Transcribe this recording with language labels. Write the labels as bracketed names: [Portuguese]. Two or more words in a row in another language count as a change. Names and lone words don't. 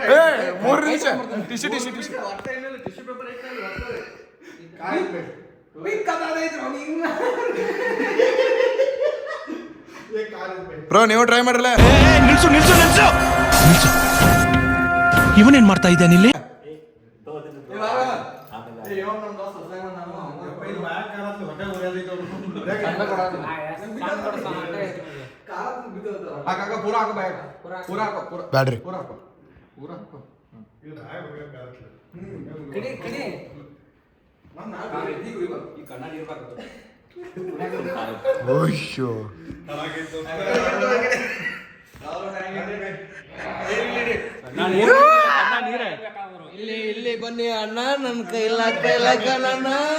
[Kannada] 3 ನಿಮಿಷ ಟಿಶ್ಯೂ ವಾರ್ತೆ ಏನಿಲ್ಲ [English] tissue paper [Kannada] ಐತಲ್ಲ ಬರ್ತದೆ ಬಿಗ್ ಖಾರ ಐತಿ ಬ್ರೋ ನೀವು ಟ್ರೈ ಮಾಡ್ರಲ್ಲ ನಿಲ್ಸು ಇವನೇನ್ ಮಾಡ್ತಾ ಇದ್ದಾನೆ ಇಲ್ಲಿ ಪೂರಾ ಹಾಕೋ ಭಾಯ್ ಪೂರಾ ಹಾಕೋ ಬ್ಯಾಡ್ರಿ ಪೂರಾ ಹಾಕೋ ಪೂರಾ ಹಾಕೋ ಕಡಿ ಈ ಕಣ್ಣಾಡಿ ಇರ್ಬಾರ್ದು ಓಯ್ಯೋ ಇಲ್ಲಿ ಬನ್ನಿ ಅಣ್ಣ ನನ್ನ ಕೈಲ ಕಣ್ಣ